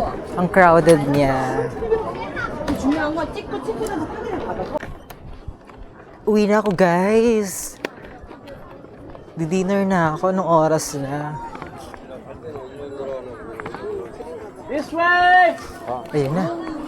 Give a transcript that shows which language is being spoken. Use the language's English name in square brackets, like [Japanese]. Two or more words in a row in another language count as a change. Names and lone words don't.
[Filipino] Ang crowded niya. [Korean] 중요한 건 찍고 찍고 나서 카메라 받아서. [English] Uwi na ako, [Filipino] guys. Di-dinner na ako. Anong oras na? [English] This way! [Filipino] Ayun na.